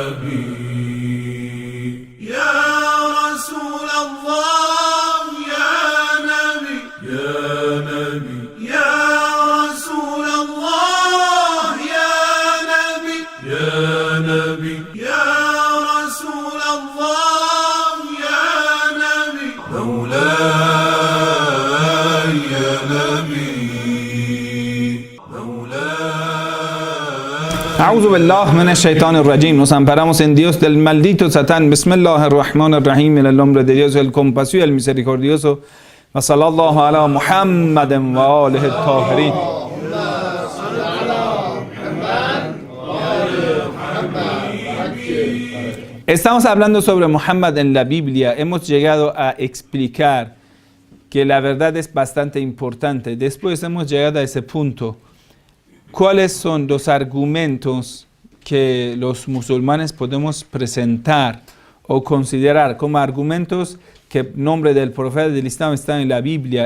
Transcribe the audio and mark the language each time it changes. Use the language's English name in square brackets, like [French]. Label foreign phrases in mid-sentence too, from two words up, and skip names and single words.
[Arabic] نبي يا رسول الله يا نبي يا نبي يا رسول الله يا نبي يا نبي يا رسول الله يا نبي مولاي يا نبي أعوذ بالله من الشيطان الرجيم. [Spanish] Nos amparamos en Dios del maldito Satán. Bismillahirrahmanirrahim. En el nombre de Dios, el compasivo y el misericordioso. [Arabic] وصلى الله على محمد وآله الطاهرين. [Spanish] Estamos hablando sobre Muhammad en la Biblia. Hemos llegado a explicar que la verdad es bastante importante. Después hemos llegado a ese punto. ¿Cuáles son los argumentos que los musulmanes podemos presentar o considerar como argumentos que el nombre del profeta del Islam está en la Biblia?